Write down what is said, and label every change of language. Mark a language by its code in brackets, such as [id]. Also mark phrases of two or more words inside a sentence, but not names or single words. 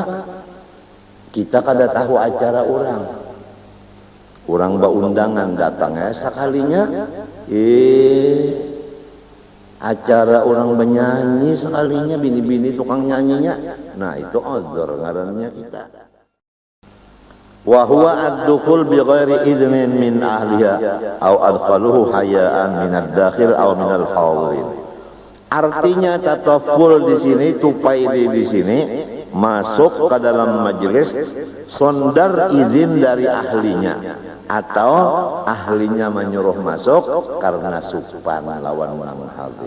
[bjn] Kita kada tahu acara orang. Orang baundangan datangnya sekalinya, acara orang menyanyi sekalinya, bini-bini tukang nyanyinya. Nah itu uzur ngarannya kita. [ar] وهو الدخول بغير إذن من أهلها أو أدخله حياء من الداخل أو من الحاضرين. [bjn] Artinya tataful di sini, tupai di sini, masuk ke dalam majelis sondar izin dari ahlinya atau ahlinya menyuruh masuk karena supan lawan nang hadir.